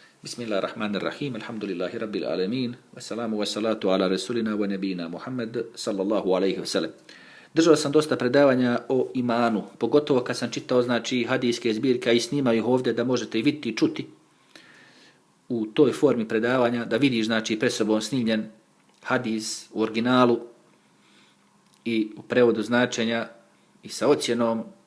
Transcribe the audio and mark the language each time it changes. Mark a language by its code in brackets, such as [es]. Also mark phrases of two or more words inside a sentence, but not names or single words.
[ar] بسم الله الرحمن الرحيم. الحمد لله رب العالمين. والسلام والصلاة على رسولنا ونبينا محمد صلى الله عليه وسلم. [bs] Držao sam dosta predavanja o imanu, pogotovo kad sam čitao znači hadijske zbirke i snimaju ih ovdje da možete i vidjeti i čuti u toj formi predavanja, da vidiš znači pred sobom snimljen hadis u originalu i u prevodu značenja i sa ocjenom